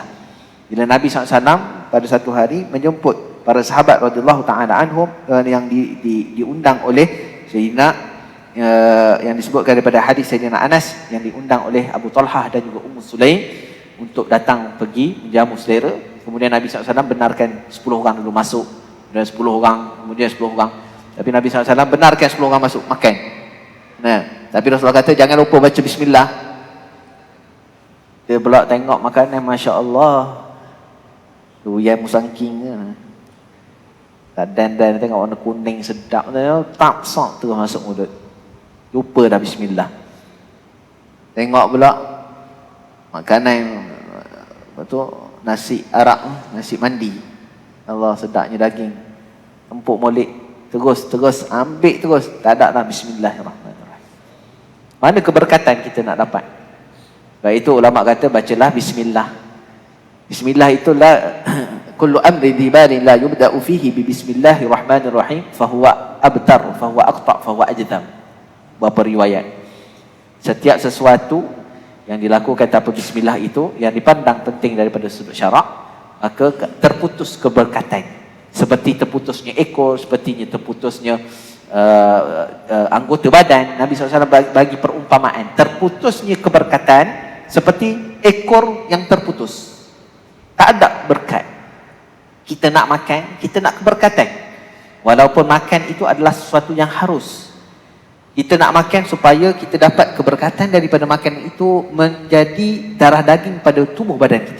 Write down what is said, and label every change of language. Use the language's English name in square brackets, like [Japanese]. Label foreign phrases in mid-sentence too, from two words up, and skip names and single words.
[Malay] Bila Nabi SAW pada satu hari menjemput para sahabat [Arabic] رضي الله تعالى عنهم [Malay] yang diundang oleh Sayyidina, yang disebutkan daripada hadis Sayyidina Anas, yang diundang oleh Abu Talhah dan juga Ummu Sulaim untuk datang pergi menjamu selera. Kemudian Nabi SAW benarkan 10 orang dulu masuk, dan 10 orang, kemudian 10 orang. Tapi Nabi SAW benarkan 10 orang masuk, makan. Nah, tapi Rasulullah kata jangan lupa baca bismillah. Dia pula tengok makanan, [Arabic] ما شاء الله, [Malay] durian musangking ke. Dan tengok warna kuning sedap, tak sok terus masuk mulut. Lupa dah bismillah. Tengok pula makanan, betul, nasi arak, nasi mandi. Allah, sedapnya daging. Empuk molek. Terus ambil terus. Tak ada dah bismillahirrahmanirrahim. Mana keberkatan kita nak dapat? Sebab itu ulama kata bacalah bismillah. [Arabic] Bismillah itulah كل أمر ذي بال لا يبدأ فيه ببسم الله الرحمن الرحيم فهو أبتر، فهو أقطع، فهو أجذم. [Malay] Beberapa riwayat. Setiap sesuatu yang dilakukan tanpa bismillah itu, yang dipandang penting daripada sudut syarak, maka terputus keberkatan. Seperti terputusnya ekor, sepertinya terputusnya anggota badan. Nabi SAW bagi perumpamaan, terputusnya keberkatan seperti ekor yang terputus. Tak ada berkat. Kita nak makan, kita nak keberkatan. Walaupun makan itu adalah sesuatu yang harus. Kita nak makan supaya kita dapat keberkatan daripada makan itu menjadi darah daging pada tubuh badan kita.